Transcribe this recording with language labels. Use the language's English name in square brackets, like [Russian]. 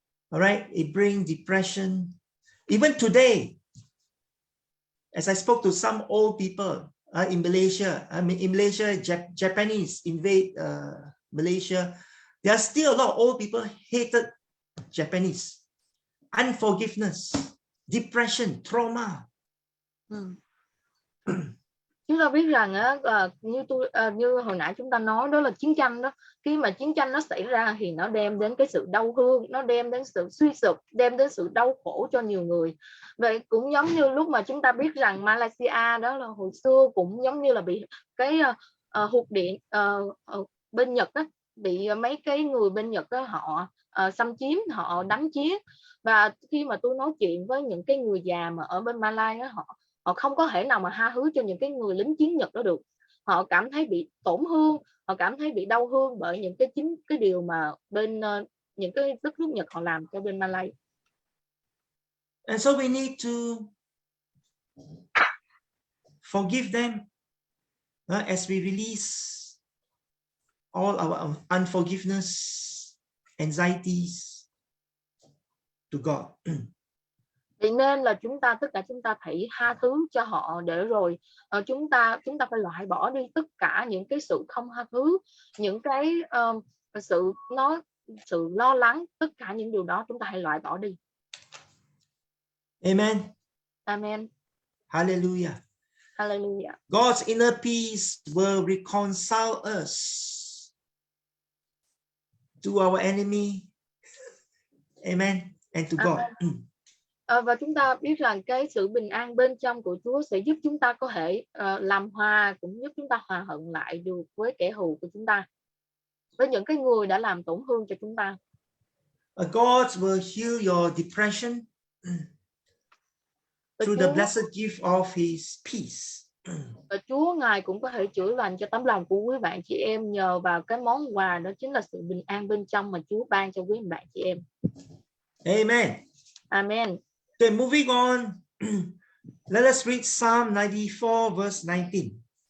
[English] All right, it brings depression. Even today, as I spoke to some old people in Malaysia, in Malaysia, Japanese invade Malaysia. There are still a lot of old people hated Japanese, unforgiveness, depression, trauma. [Vietnamese] Chúng ta biết rằng như hồi nãy chúng ta nói đó là chiến tranh đó. Khi mà chiến tranh nó xảy ra thì nó đem đến cái sự đau thương, nó đem đến sự suy sụp, đem đến sự đau khổ cho nhiều người. Vậy cũng giống như lúc mà chúng ta biết rằng Malaysia đó là hồi xưa cũng giống như là bị cái hụt điện bên Nhật á, bị mấy cái người bên Nhật đó, họ xâm chiếm, họ đánh chiếm. Và khi mà tôi nói chuyện với những cái người già mà ở bên Malai đó, họ không có thể nào mà tha thứ cho những cái người lính chiến Nhật đó được. Họ cảm thấy bị tổn thương, họ cảm thấy bị đau thương bởi những cái điều mà bên những cái đất nước Nhật họ làm cho bên Malay. [English] And so we need to forgive them as we release all our unforgiveness, anxieties to God. [Vietnamese] Vậy nên là tất cả chúng ta phải tha thứ cho họ, để rồi chúng ta phải loại bỏ đi tất cả những cái sự không tha thứ, những cái sự lo lắng, tất cả những điều đó chúng ta hãy loại bỏ đi. Amen. Amen. Hallelujah. Hallelujah. [English] God's inner peace will reconcile us to our enemy. Amen. And to God. [Vietnamese] Và chúng ta biết rằng cái sự bình an bên trong của Chúa sẽ giúp chúng ta có thể làm hòa, cũng giúp chúng ta hòa hận lại được với kẻ thù của chúng ta, với những cái người đã làm tổn thương cho chúng ta. [English] God will heal your depression through the blessed gift of His peace. [Vietnamese] Và Chúa Ngài cũng có thể chữa lành cho tấm lòng của quý bạn chị em nhờ vào cái món quà, đó chính là sự bình an bên trong mà Chúa ban cho quý bạn chị em. Amen. Amen. [English] Okay, moving on. Let us read Psalm 94 verse 19.